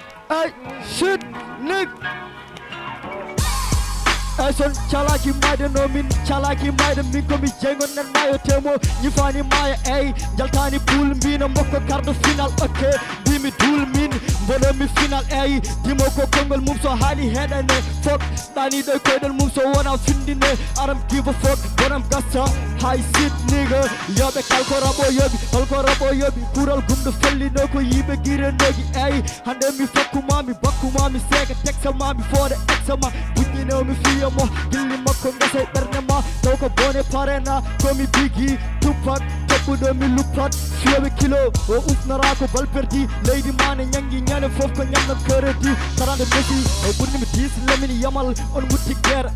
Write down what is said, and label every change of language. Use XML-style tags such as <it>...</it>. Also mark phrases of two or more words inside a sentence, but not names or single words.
<en>Ay, shit, nigga. Ay,</en> <ff>son chalaki mayde no min chalaki mayde min ko mi jengon nen mayo temo. Ñi fani maya, ay, jaltani pool mbino mokko</ff> <fr>quart de finale,</fr> <ff>ok. Bimi dul min, mbono mi final, ay. Dimo ko kongol mum so hali heɗane, fuck. Ɗani ɗo koyɗol mum so wona findine.</ff> <en>I don't give a fuck, but I'm gassa. High shit, nigga.</en> <ff>Yoɓe kalko rabo yoɓi, kalko rabo yoɓi. Kural gumɗo felli no ko yiɓe gire nogi, ay. Hande mi fakku ma, mi bakku ma, mi seka teksa ma, mi fode eksa ma. Buññino mi fiya mo, gilli makko ngasa e ɓernde ma. Taw ko bone parena, ko mi bigi, Tupac. Toɓɓuɗo mi luppat, fiyoɓe kilo, o ufnara ko bal perdi. Leydi mane ñangi ñane fof ko ñamnam keredi. Tarande Messi, o ɓurni mi dix, lamini Yamal, on mutti guerre.</ff>